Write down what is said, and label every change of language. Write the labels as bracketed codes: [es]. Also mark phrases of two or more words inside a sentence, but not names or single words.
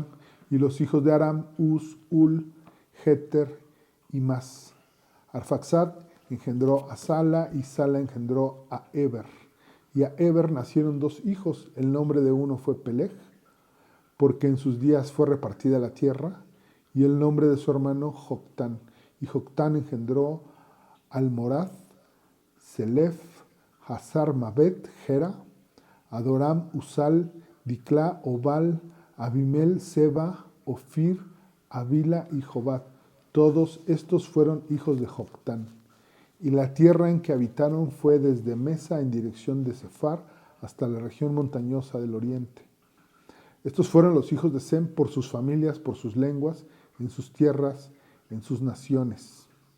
[es] Y los hijos de Aram, Uz, Ul, Jeter y Mas. Arfaxad engendró a Sala y Sala engendró a Eber. Y a Eber nacieron 2 hijos. El nombre de uno fue Peleg, porque en sus días fue repartida la tierra, y el nombre de su hermano Joctán. Y Joctán engendró Almorad, Selef, Hazar Mabet, Gera, Adoram, Usal, Diclá, Obal, Abimel, Seba, Ofir, Avila y Jobat. Todos estos fueron hijos de Joctán. Y la tierra en que habitaron fue desde Mesa en dirección de Sefar hasta la región montañosa del oriente. Estos fueron los hijos de Sem por sus familias, por sus lenguas, en sus tierras, en sus naciones.